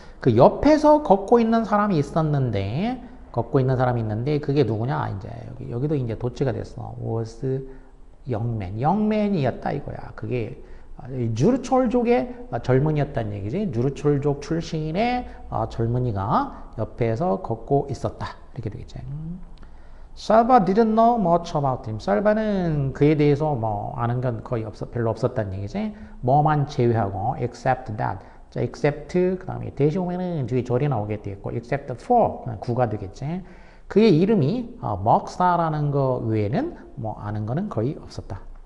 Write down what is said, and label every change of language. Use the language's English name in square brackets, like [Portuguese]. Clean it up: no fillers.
[Korean] 그 옆에서 걷고 있는 사람이 있었는데 그게 누구냐? 이제 여기도 이제 도치가 됐어. was 영맨이었다 이거야. 그게 주르촐족의 젊은이였다는 얘기지. 주르촐족 출신의 젊은이가 옆에서 걷고 있었다. 이렇게 되겠지. [English] 살바 didn't know much about him. [Korean] 살바는 그에 대해서 뭐 아는 건 거의 별로 없었다는 얘기지. 뭐만 제외하고 [English] except that. [Korean] 자, except 그 다음에 대시 오면은 뒤에 절이 나오게 되겠고 except for 구가 되겠지. 그의 이름이 먹사라는 거 외에는 뭐 아는 거는 거의 없었다.